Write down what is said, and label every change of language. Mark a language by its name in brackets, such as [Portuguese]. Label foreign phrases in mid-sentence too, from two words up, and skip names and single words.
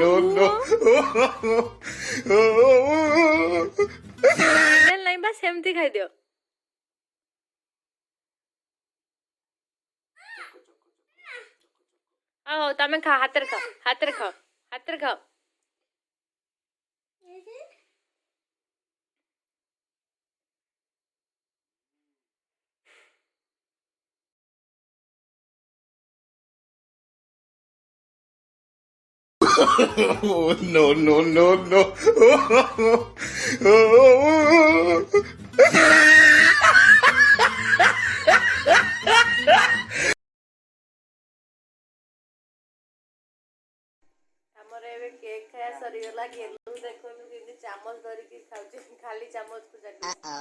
[English] no, no. [Odia] ଫାଇନାଲ ନାହିଁ ବା, ସେମିତି ଖାଇଦିଅ। ହଉ ତମେ ଖାଅ, ହାତରେ ଖାଅ, ହାତରେ ଖାଅ, ହାତରେ ଖାଅ। [English] Oh, no, no, no, no. [Odia] ଆମର ଏବେ କେକ୍ ଖାଇବା ସରିଗଲା। ଗେଲୁ ଦେଖନ୍ତୁ କେମିତି ଚାମଚ ଧରିକି ଖାଉଛି, ଖାଲି ଚାମଚକୁ ଚାଟୁଛି।